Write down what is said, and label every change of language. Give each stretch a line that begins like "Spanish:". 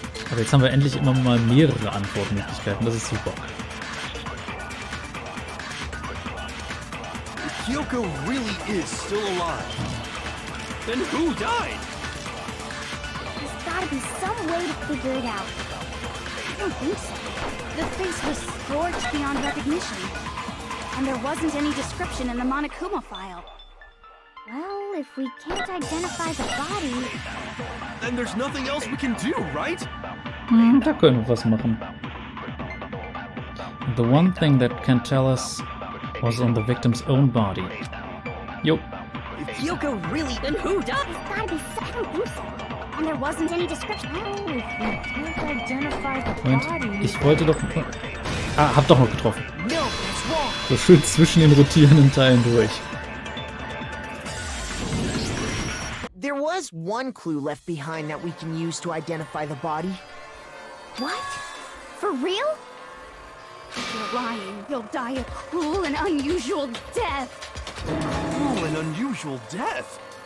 German: Aber jetzt haben wir endlich immer mal mehrere Antwortmöglichkeiten, das ist super.
English: If Kyoko really is still alive, then who died? There's gotta be some way to figure it out. I don't think so. The face was scorched beyond recognition. And there wasn't any description in the Monokuma file. Well, if we can't identify the body... Then there's nothing else we can do, right?
German: Da können wir was machen.
English: The one thing that can tell us was on the victim's own body. Yo. If Kyoko really... Then who died? There's gotta be some... I don't think so. And there wasn't any description. Oh, if we can't identify the body...
German: Moment, ich wollte doch... Ah, hab doch noch getroffen.
English: No, that's wrong.
German: So schön zwischen den rotierenden Teilen durch.
English: There was one clue left behind that we can use to identify the body. What? For real? If you're lying, you'll die a cruel and unusual death. Cruel and unusual death?